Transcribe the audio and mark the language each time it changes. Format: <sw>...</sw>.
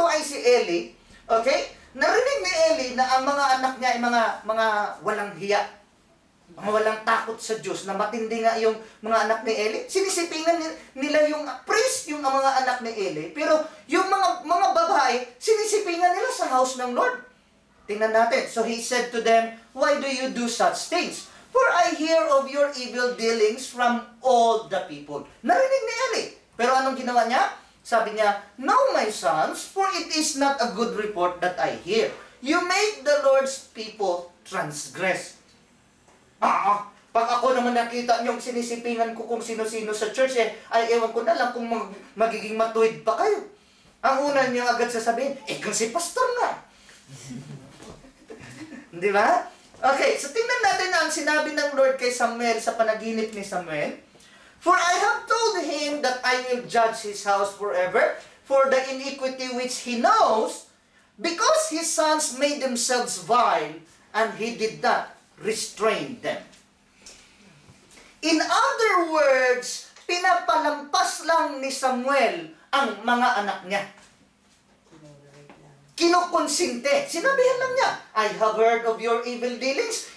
<tl>Ito ay si Eli, okay? Narinig ni Eli na ang mga anak niya ay mga walang hiya. Mga walang takot sa Diyos, na matindi nga yung mga anak ni Eli. Sinisipingan nila yung priest, yung mga anak ni Eli. Pero yung mga babae, sinisipingan nila sa house ng Lord. Tingnan natin.</tl> <en>So he said to them, "Why do you do such things? For I hear of your evil dealings from all the people."</en> <tl>Narinig ni Eli. Pero anong ginawa niya? Sabi niya,</tl> <en>"No, my sons, for it is not a good report that I hear. You make the Lord's people transgress."</en> <tl>Pag ako naman nakita niyong sinisipingan ko kung sino-sino sa church, ay ewan ko na lang kung magiging matuwid pa kayo. Ang una niyo agad sasabihin, kung si pastor nga. Di ba? Okay, so tingnan natin ang sinabi ng Lord kay Samuel sa panaginip ni Samuel.</tl> <en>"For I have told him that I will judge his house forever for the iniquity which he knows, because his sons made themselves vile, and he did not restrain them."</en> <tl>In other words, pinapalampas lang ni Samuel ang mga anak niya. Kinukonsinte. Sinabihan lang niya,</tl> <en>"I have heard of your evil dealings.</en>